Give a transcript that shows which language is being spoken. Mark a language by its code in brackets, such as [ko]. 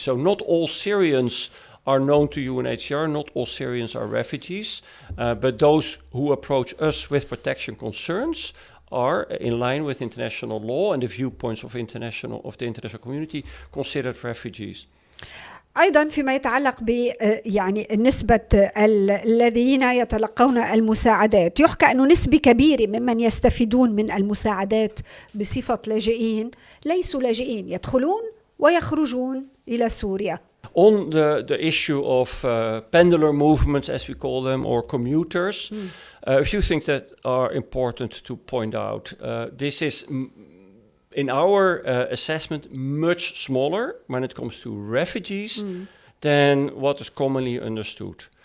[en] So not all Syrians are known to UNHCR, not all Syrians are refugees, but those who approach us with protection concerns are in line with international law and the viewpoints of the international community considered refugees. [ar] أيضا فيما يتعلق ب يعني نسبة الذين يتلقون المساعدات، يحكى أنه نسبة كبيرة ممن يستفيدون من المساعدات بصفة لاجئين ليسوا لاجئين، يدخلون ويخرجون إلى سوريا. [en] On the issue of pendular movements, as we call them, or commuters, a few things that are important to point out. This is, in our assessment, much smaller when it comes to refugees than what is commonly understood.